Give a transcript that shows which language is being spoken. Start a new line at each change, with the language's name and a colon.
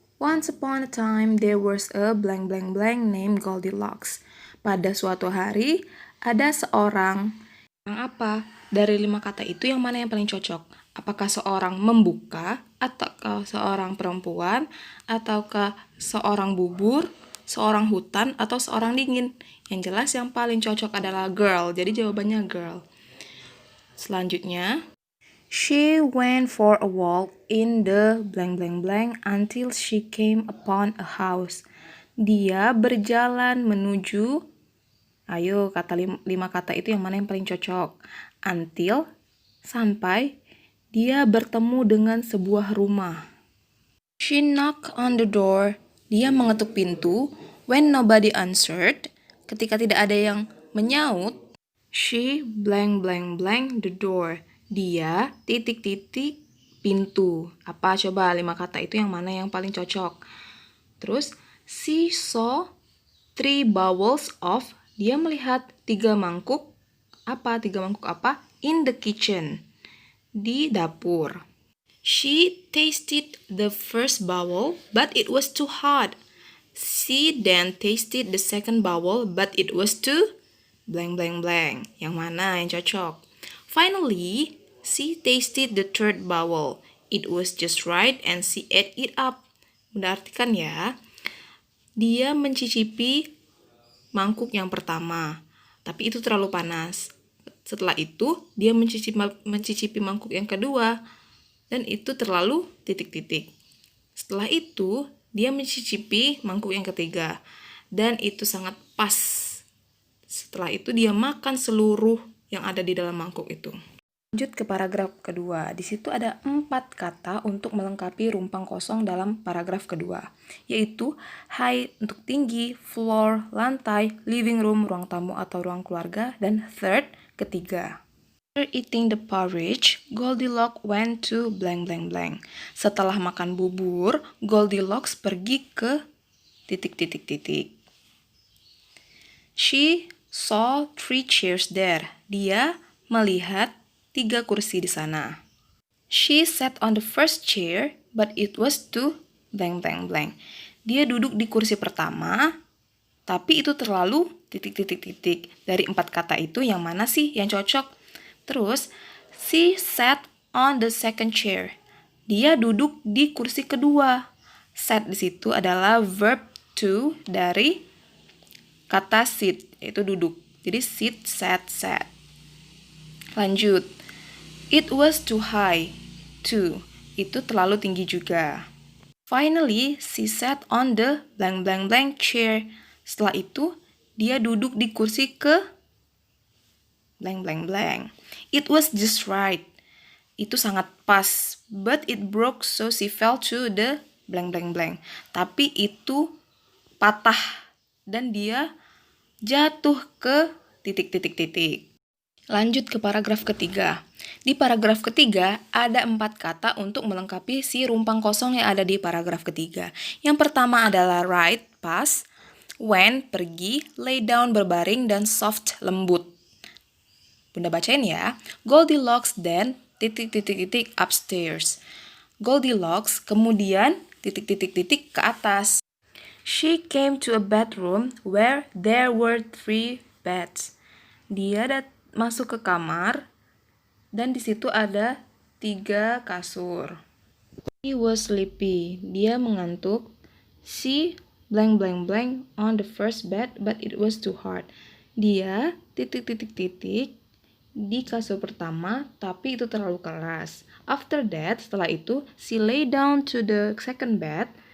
English: Once upon a time there was a blank blank blank named Goldilocks.
Indonesian: Pada suatu hari ada seorang yang apa? Dari 5 kata itu yang mana yang paling cocok? Apakah seorang membuka, ataukah seorang perempuan, ataukah seorang bubur, seorang hutan, atau seorang dingin? Yang jelas yang paling cocok adalah girl. Jadi jawabannya girl.
English: Selanjutnya, she went for a walk in the blank blank blank until she came upon a house.
Indonesian: Dia berjalan menuju, ayo kata 5 kata itu yang mana yang paling cocok? Until, sampai dia bertemu dengan sebuah rumah.
English: She knocked on the door. Dia mengetuk pintu. When nobody answered, ketika tidak ada yang menyaut, she blank blank blank the door.
Indonesian: Dia titik-titik pintu. Apa coba 5 kata itu yang mana yang paling cocok?
English: Terus, she saw 3 bowls of.
Indonesian: Dia melihat 3 mangkuk. Apa? 3 mangkuk apa?
English: In the kitchen. Di dapur. She tasted the first bowl, but it was too hot. She then tasted the second bowl, but it was too blank blank blank. Yang mana yang cocok? Finally, she tasted the third bowl. It was just right and she ate it up.
Indonesian: Bunda artikan ya. Dia mencicipi mangkuk yang pertama, tapi itu terlalu panas. Setelah itu, dia mencicipi mangkuk yang kedua, dan itu terlalu titik-titik. Setelah itu, dia mencicipi mangkuk yang ketiga, dan itu sangat pas. Setelah itu, dia makan seluruh yang ada di dalam mangkuk itu. Lanjut ke paragraf kedua. Di situ ada 4 kata untuk melengkapi rumpang kosong dalam paragraf kedua, yaitu height untuk tinggi, floor, lantai, living room, ruang tamu atau ruang keluarga, dan third, ketiga.
English: After eating the porridge, Goldilocks went to blank blank blank.
Indonesian: Setelah makan bubur, Goldilocks pergi ke titik-titik-titik. She saw 3 chairs there. Dia melihat 3 kursi di sana.
English: She sat on the first chair, but it was too blank blank blank.
Indonesian: Dia duduk di kursi pertama, tapi itu terlalu titik-titik-titik. Dari 4 kata itu yang mana sih yang cocok? Terus, she sat on the second chair. Dia duduk di kursi kedua. Sat di situ adalah verb to dari kata sit, yaitu duduk. Jadi sit, sat, sat. Lanjut.
English: It was too high. Too.
Indonesian: Itu terlalu tinggi juga.
English: Finally, she sat on the blank blank blank chair.
Indonesian: Setelah itu, dia duduk di kursi ke blank blank blank.
English: It was just right. Itu sangat pas. But it broke so she fell to the blank blank blank.
Indonesian: Tapi itu patah dan dia jatuh ke titik-titik-titik. Lanjut ke paragraf ketiga. Di paragraf ketiga ada 4 kata untuk melengkapi si rumpang kosong yang ada di paragraf ketiga. Yang pertama adalah right, pas, when, pergi, lay down, berbaring, dan soft, lembut. Bunda bacain ya.
English: Goldilocks then titik-titik-titik upstairs.
Indonesian: Goldilocks kemudian titik-titik-titik ke atas.
English: She came to a bedroom where there were 3 beds.
Indonesian: Dia masuk ke kamar dan di situ ada 3 kasur.
English: He was sleepy. Dia mengantuk. She blank blank blank on the first bed, but it was too hard. Dia titik-titik-titik di kasur pertama, tapi itu terlalu keras. After that, setelah itu, she lay down to the second bed.